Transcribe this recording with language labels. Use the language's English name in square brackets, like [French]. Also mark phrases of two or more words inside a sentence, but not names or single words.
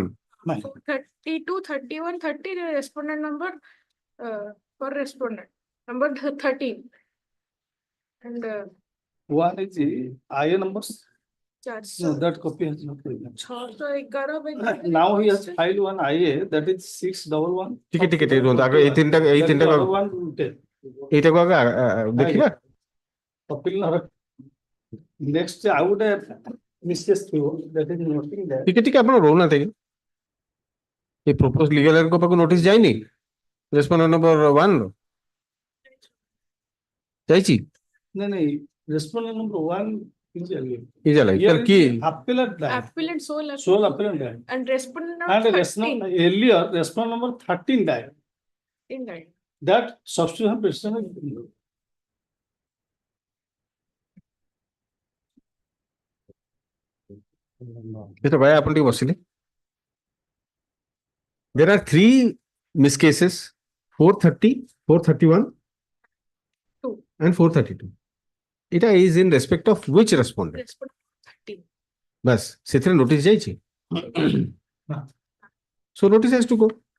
[English] 32, 31, 30, the respondent number for respondent number 13. And One is the IA numbers. charge. No, that copy has not been. 611 by Now he has filed one IA that is 611. [Odia] ଟିକେ ରୁହନ୍ତୁ ଆଗ ଏଇ ତିନିଟା ଏଇଟାକୁ ଆଗ ଦେଖିବା. [English] Next, I would have miscase through that is noting that. [Odia] ଟିକେ ଆପଣ ରହୁନାହାନ୍ତି ଏ [English] propose legal heirs [Odia] ପାଖକୁ ନୋଟିସ ଯାଇନି [English] respondent number [Odia] 1 ର ଯାଇଛି [English] No, respondent number 1 is alive. is alive. Sir, ki Appellant died. appellant sole Sole appellant died. and respondent And number earlier, respondent number 13 died. 13 died. That substitution petition is Mr. Bhai, [Odia] ଆପଣ ଟିକେ ବସିଲେ. [English] There are 3 miscases 430, 431 and 432. It is in respect of which respondent? Respondent 13. [Odia] Bas, ସେଥିରେ notice ଯାଇଛି. [English] So notice has to go.